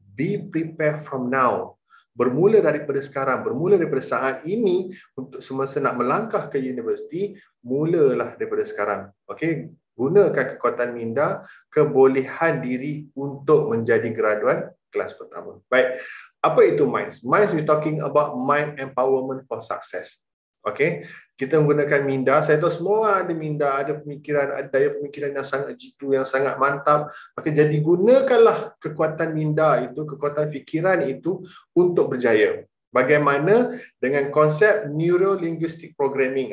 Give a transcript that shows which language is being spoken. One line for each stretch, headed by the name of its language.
English: Be prepared from now.
Malay: Bermula daripada sekarang, bermula daripada saat ini, untuk semasa nak melangkah ke universiti, mulalah daripada sekarang. Gunakan kekuatan minda, kebolehan diri untuk menjadi graduan kelas pertama. Baik. Apa itu MINDS?
English: MINDS, we talking about mind empowerment for success.
Malay: Kita menggunakan minda. Saya tahu semua ada minda, ada pemikiran, ada daya pemikiran yang sangat jitu, yang sangat mantap. Jadi gunakanlah kekuatan minda itu, kekuatan fikiran itu untuk berjaya. Bagaimana dengan konsep Neuro-Linguistic Programming.